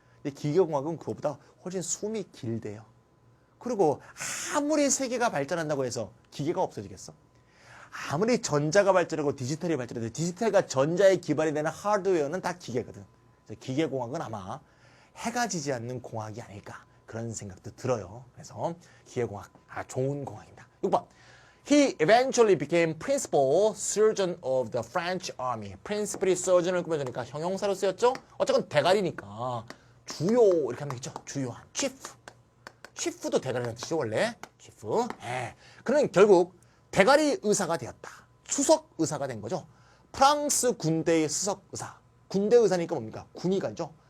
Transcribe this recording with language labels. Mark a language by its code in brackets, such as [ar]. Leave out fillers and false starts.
[ko] 근데 기계공학은 그거보다 훨씬 숨이 길대요. 그리고 아무리 세계가 발전한다고 해서 기계가 없어지겠어? 아무리 전자가 발전하고 디지털이 발전해도 디지털과 전자에 기반이 되는 하드웨어는 다 기계거든. 그래서 기계공학은 아마 해가 지지 않는 공학이 아닐까 그런 생각도 들어요. 그래서 기계공학 좋은 공학입니다. 6번. [en] He eventually became principal surgeon of the French army. [ko] principal이 surgeon을 꾸며주니까 형용사로 쓰였죠? 어쨌건 대가리니까 주요 이렇게 하면 되겠죠? 주요한 chief. chief도 대가리라는 뜻이죠 원래. chief. 예. 그는 결국 대가리 의사가 되었다. 수석 의사가 된 거죠. 프랑스 군대의 수석 의사. 군대 의사니까 뭡니까? 군의관이죠.